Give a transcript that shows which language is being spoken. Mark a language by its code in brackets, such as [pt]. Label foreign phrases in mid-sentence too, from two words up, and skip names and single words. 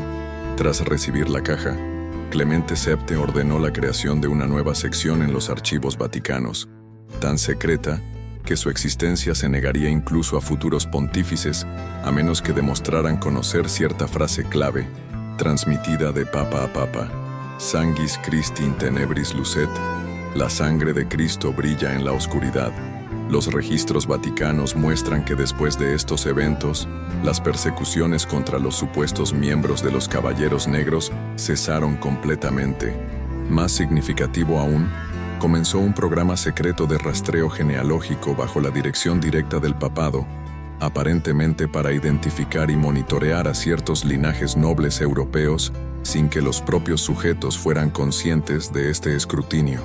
[es] Tras recibir la caja, Clemente VII ordenó la creación de una nueva sección en los archivos vaticanos, tan secreta que su existencia se negaría incluso a futuros pontífices, a menos que demostraran conocer cierta frase clave, transmitida de papa a papa: [la] «Sanguis Christi in tenebris lucet», [es] la sangre de Cristo brilla en la oscuridad. Los registros vaticanos muestran que después de estos eventos, las persecuciones contra los supuestos miembros de los Caballeros Negros cesaron completamente. Más significativo aún, comenzó un programa secreto de rastreo genealógico bajo la dirección directa del papado, aparentemente para identificar y monitorear a ciertos linajes nobles europeos sin que los propios sujetos fueran conscientes de este escrutinio.